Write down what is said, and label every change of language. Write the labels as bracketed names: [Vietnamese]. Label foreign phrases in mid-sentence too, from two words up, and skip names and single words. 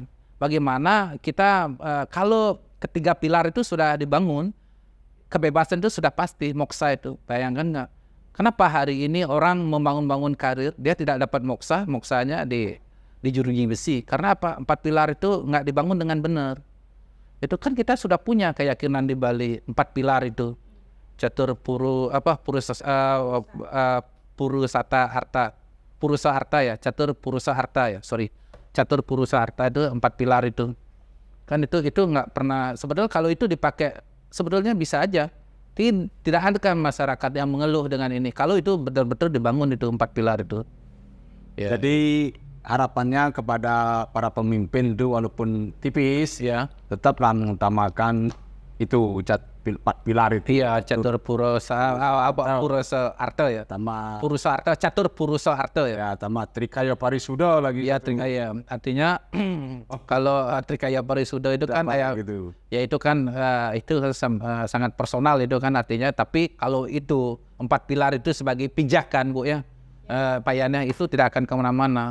[Indonesian] Bagaimana kita kalau ketiga pilar itu sudah dibangun, kebebasan itu sudah pasti, moksa itu. Bayangkan nggak? Kenapa hari ini orang membangun karir, dia tidak dapat moksa, moksanya di jeruji besi. Karena apa? 4 pilar itu nggak dibangun dengan benar. Itu kan kita sudah punya keyakinan di Bali, 4 pilar itu. Catur purusa arta ya, catur purusa arta ya, catur purusa arta itu 4 pilar itu. Kan itu nggak pernah, sebetulnya kalau itu dipakai sebetulnya bisa aja. Tidak ada kan masyarakat yang mengeluh dengan ini. Kalau itu betul-betul dibangun itu 4 pilar itu. Ya. Jadi harapannya kepada para pemimpin itu walaupun tipis ya, tetaplah mengutamakan itu 4 pilar itu. Iya, catur purusa purusa arta ya. Sama Purusa arta, catur purusa arta ya. ya, sama Trikaya Parisuda lagi. Ya Trikaya, artinya kalau Trikaya Parisuda itu kan kayak gitu. ya itu kan itu sangat personal itu kan artinya. Tapi kalau itu 4 pilar itu sebagai pijakan Bu ya, Pak itu tidak akan kemana-mana.